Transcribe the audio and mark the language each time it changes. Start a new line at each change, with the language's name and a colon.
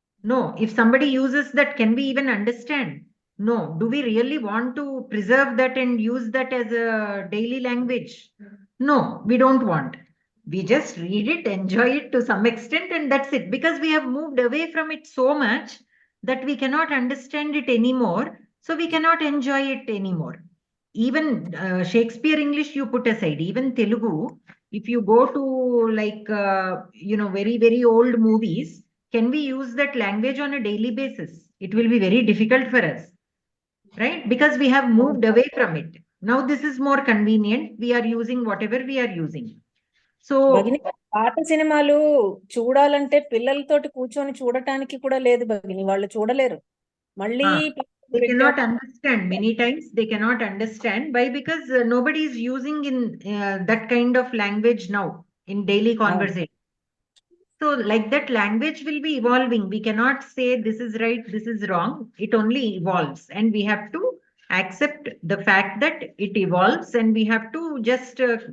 English: no if somebody uses that can we even understand no do we really want to preserve that and use that as a daily language no we don't want we just read it enjoy it to some extent and that's it because we have moved away from it so much that we cannot understand it anymore so we cannot enjoy it anymore even Shakespeare English you put aside even Telugu if you go to like very very old movies can we use that language on a daily basis it will be very difficult for us right because we have moved away from it now this is more convenient we are using whatever we are using so
Telugu: పాత సినిమాలు చూడాలంటే పిల్లలతోటి కూర్చొని చూడటానికి కూడా లేదు భగిని వాళ్ళు చూడలేరు మళ్ళీ
English: they cannot understand many times they cannot understand why because nobody is using in that kind of language now in daily conversation so like that language will be evolving we cannot say this is right this is wrong it only evolves and we have to accept the fact that it evolves and we have to just